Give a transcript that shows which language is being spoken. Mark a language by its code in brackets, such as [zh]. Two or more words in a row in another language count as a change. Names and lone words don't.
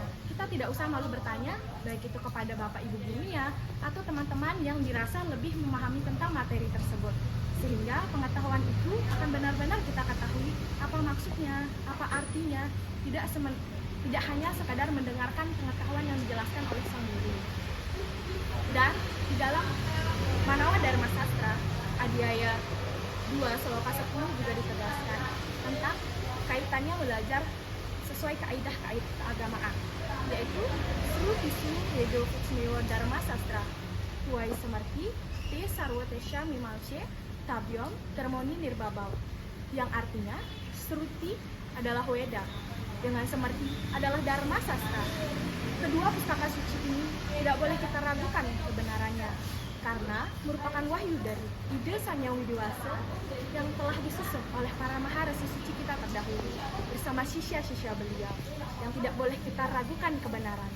[id] Kita tidak usah malu bertanya, baik itu kepada bapak ibu gurunya atau teman-teman yang dirasa lebih memahami tentang materi tersebut, sehingga pengetahuan itu akan benar-benar kita ketahui apa maksudnya, apa artinya, tidak hanya sekadar mendengarkan pengetahuan yang dijelaskan oleh sang guru. Dan di dalam Manawa Dharma Sastra Adhyaya 2 Sloka 10 juga ditegaskan tentang kaitannya belajar sesuai kaidah-kaidah keagamaan, yaitu [sa] Sru Tisu Yedo Kutsmewa Dharma Sastra Tuai Semerti Te Sarwatesha Mimalce Tabyom Termoni Nirbabau, [id] yang artinya Sruti adalah Weda, dengan Semerti adalah Dharma Sastra. Kedua pustaka suci ini tidak boleh kita ragukan kebenarannya, karena merupakan wahyu dari Ide Sang Yang Widi Wasa yang telah disusun oleh para maharesi suci kita terdahulu bersama sisya-sisya beliau, yang tidak boleh kita ragukan kebenarannya.